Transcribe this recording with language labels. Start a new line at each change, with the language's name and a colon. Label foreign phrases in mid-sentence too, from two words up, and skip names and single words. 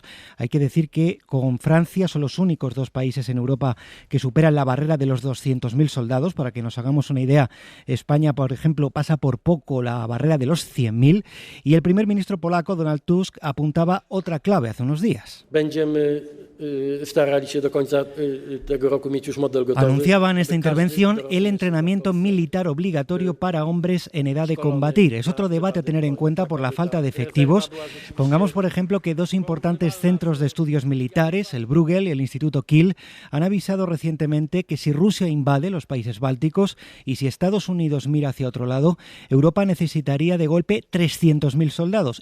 Spanish: Hay que decir que con Francia son los únicos 2 países en Europa que superan la barrera de los 200.000 soldados. Para que nos hagamos una idea, España, por ejemplo, pasa por poco la barrera de los 100.000 y el primer ministro polaco, Donald Tusk, apuntaba otra clave hace unos días.
Polish: Będziemy starali się do końca tego roku mieć już model gotowy.
Spanish: Anunciaba en esta intervención, el entrenamiento militar obligatorio para hombres en edad de combatir. Es otro debate a tener en cuenta por la falta de efectivos. Pongamos, por ejemplo, que dos importantes centros de estudios militares, el Bruegel y el Instituto Kiel, han avisado recientemente que si Rusia invade los países bálticos y si Estados Unidos mira hacia otro lado, Europa necesitaría de golpe 300.000 soldados.